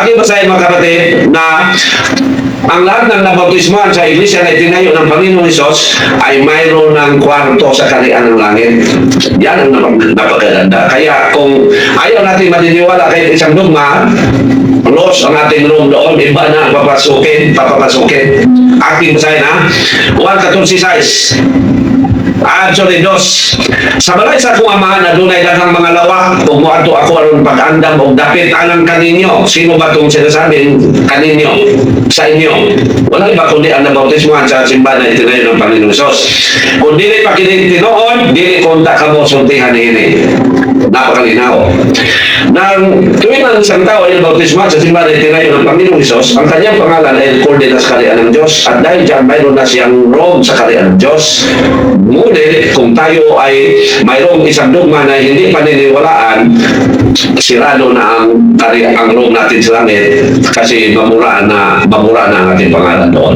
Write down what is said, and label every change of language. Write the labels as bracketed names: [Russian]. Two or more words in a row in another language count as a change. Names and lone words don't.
[Filipino] Now, ating basahin mga kapatid na ang lahat ng nabautismuhan sa iglesia na itinayo ng Panginoong Hesus ay mayroon ng kwarto sa kaharian ng langit. Yan ang napakaganda. Kaya kung ayaw natin maniniwala kahit isang dogma, close ang ating room doon, iba na papasukin. Aking basahin ha. 1:14. Actually, dos. [Cebuano] Sa balay sa akong amahan na dunay daghang mga lawak, ug moadto ako aron pag-andam og dapit anang kaninyo. [Filipino] Sino ba itong sinasabing kaninyo? [Cebuano] Sa inyo. [Filipino] Wala iba kundi ang nabautismuhan sa simbahan na itinayo ng Panginoong Hesus. [Cebuano] Kung dili pa kini tinuod, dili konta ka mo sultihan ini. [Filipino] Napakalinaw. Nang tuwing ang isang tao ay nabautismuhan sa simbahan na itinayo ng Panginoong Hesus, ang kanyang pangalan ay recorded na sa kaharian ng Diyos. At dahil dyan, mayroon na siyang robe sa kaharian ng Diyos. Ngunit, kung tayo ay mayroong isang dogma na hindi paniniwalaan, sirado na ang robe natin sa langit kasi mamura na ang ating pangalan doon.